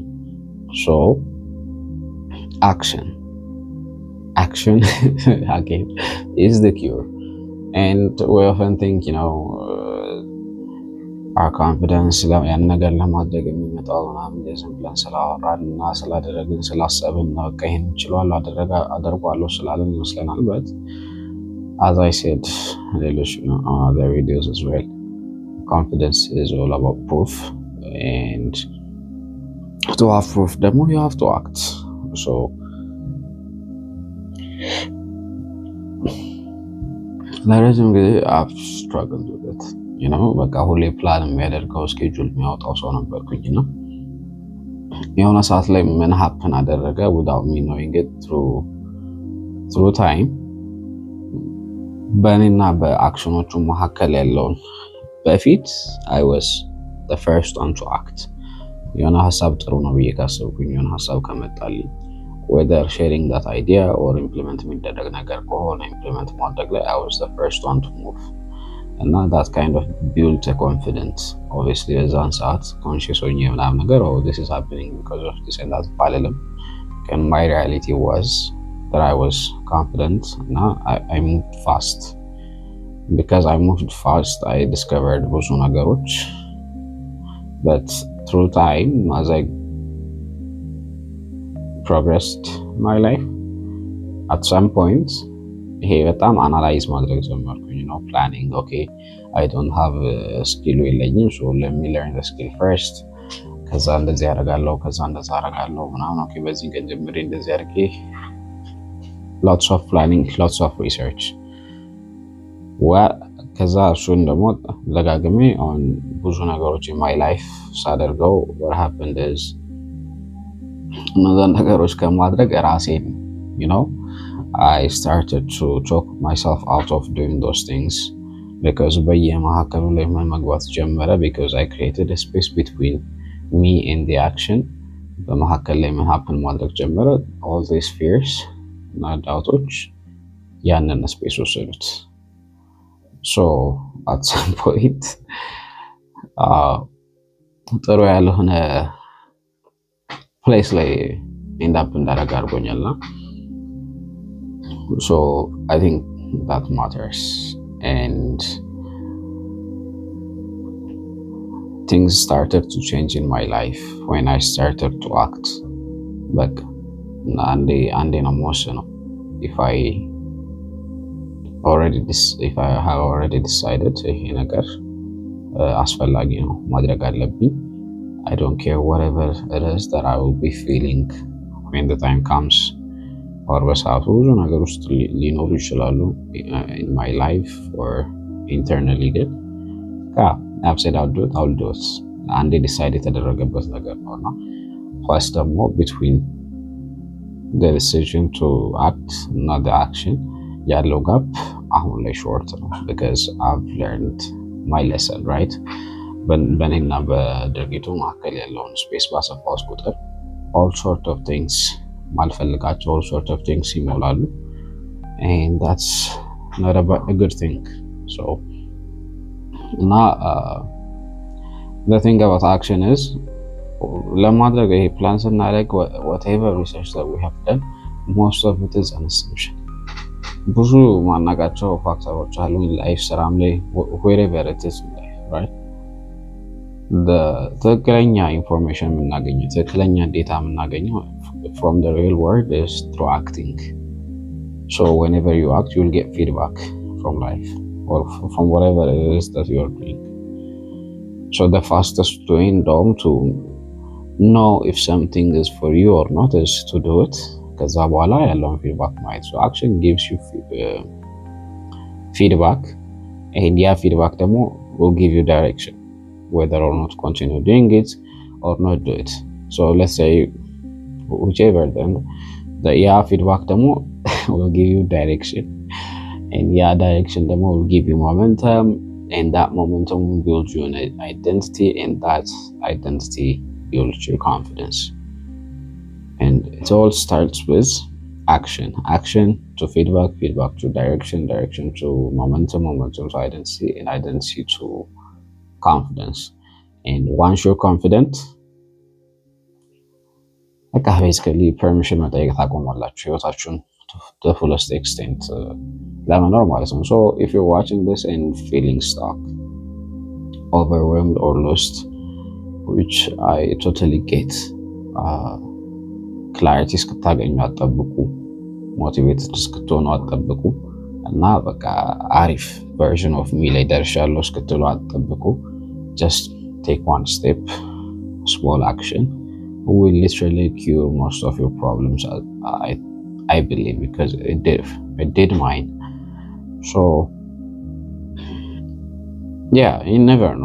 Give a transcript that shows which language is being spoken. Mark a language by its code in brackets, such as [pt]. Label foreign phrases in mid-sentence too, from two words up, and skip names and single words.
[en] So action again is the cure. And we often think, our confidence [am] ያን ነገር ለማድረግ የሚመጣው ምናምን ዝም ብለን ስላወራን እና ስላደረግን ስላሰብን ነው ይሄን ይችላል አደርጋለሁ ስላለን ይመስለናል። [en] but as I said ሌሎች other videos as well, confidence is all about proof, and to have proof ደግሞ you have to act. So [am] ለረጅም ጊዜ [en] I've struggled with it. [am] በቃ ሁሌ ፕላን የሚያደርገው ስኬጁል የሚያወጣው ሰው ነበርኩኝ እና የሆነ ሰዓት ላይ ምን ሀፕን አደረገ [en] without me knowing it through time [am] በእኔና በአክሽኖቹ መካከል ያለውን በፊት [en] I was the first one to act. [am] የሆነ ሀሳብ ጥሩ ነው ብዬ ካሰብኩኝ የሆነ ሀሳብ ከመጣልኝ [en] whether sharing that idea or implement [am] የሚደረግ ነገር ከሆነ implement ማድረግ ላይ [en] I was the first one to move. And that kind of built a confidence. Obviously [am] በዛን ሰዓት [en] conscious [am] ሆኜ ምናምን ነገር [en] this is happening because of this and that ባልልም and my reality was that I was confident. Now I moved fast. Because I moved fast I discovered [am] ብዙ ነገሮች, [en] but through time as I progressed my life at some point [am] ይሄ በጣም አናላይዝ ማድረግ ጀመርኩኝ. [en] planning, okay, I don't have a skill የለኝም, so let me learn the skill first. [am] ከዛ እንደዚህ ያደርጋለሁ ከዛ እንደዛ አደርጋለሁ ምናምን ኦኬ በዚህ ቀን ጀምሬ እንደዚህ አድርጌ [en] lots of planning, lots of research. [am] ከዛ እሱን ደግሞ ደጋግሜ [en] on [am] ብዙ ነገሮች [en] in my life ሳደርገው what happened is [am] እነዛን ነገሮች ከማድረግ ራሴን [en] I started to talk myself out of doing those things because [am] በየመሃከሉ ላይ መግባት ጀመረ [en] because I created a space between me and the action. [am] በመሃከል ላይ ምን happen ማድረግ ጀመረ [en] all these fears [am] እና doubts ያንን ስፔስ ወሰዱት. [en] So at some point [am] ጥሩ ያልሆነ [en] place ላይ end up እንዳደረግ አድርጎኛልና so I think that matters, and things started to change in my life when I started to act. Like and in emotion, if I have already decided [am] ይሄ ነገር አስፈላጊ ነው ማድረግ አለብኝ, [en] I don't care whatever it is that I will be feeling when the time comes. or [am] በሰዓቱ ብዙ ነገር ውስጥ ሊኖሩ ይችላሉ [en] in my life or internally ግን I've said I'll do it and they decide [am] የተደረገበት ነገር ነውና ኳስ ደግሞ [en] between the decision to act እና the action [am] ያለው ጋፕ አሁን ላይ [en] short ነው because I've learned my lesson, right? [am] በእኔና በድርጊቱ መካከል ያለውን ስፔስ ባሰፋው ቁጥር [en] all sort of things ማልፈልጋቸው all sort of things ይሞላሉ, and that's not a good thing. So now the thing about action is [am] ለማድረግ ይሄ ፕላን ስናደርግ [en] whatever research that we have done, most of it is an assumption. [am] ብዙ ማናቃቸው ፋክተሮች አሉ ላይፍ ስራም ላይ [en] wherever it is in life, [am] right? ትክክለኛ ኢንፎርሜሽን የምናገኘው ትክክለኛ ዴታ የምናገኘው [en] from the real world is through acting. So whenever you act, you'll get feedback from life or from whatever it is that you're doing. So the fastest way to know if something is for you or not is to do it. [am] ከዛ በኋላ ያለውን feedback ማየት. [en] So action gives you feedback, and ያ feedback ደግሞ will give you direction whether or not continue doing it or not do it. So let's say whichever, then the feedback demo will give you direction, and direction demo will give you momentum, and that momentum will build you an identity, and that identity builds your confidence. And it all starts with action to feedback, feedback to direction, direction to momentum, momentum to identity, and identity to confidence. And once you're confident, በቃ basically permission [am] መጠየቅ ታቆማላችሁ ህይወታችሁን [en] to the fullest extent [am] ለመኖር ማለት ነው። [en] So if you're watching this and feeling stuck, overwhelmed or lost, which I totally get, [am] ክላሪቲ እስክታገኙ አጠብቁ፣ ሞቲቬትድ እስክትሆኑ አጠብቁ እና በቃ አሪፍ [en] version of me [am] ላይ ደርሻለሁ እስክትሉ አጠብቁ። [en] just take one step, small action will literally cure most of your problems. I believe, because it did mine. So yeah, you never know.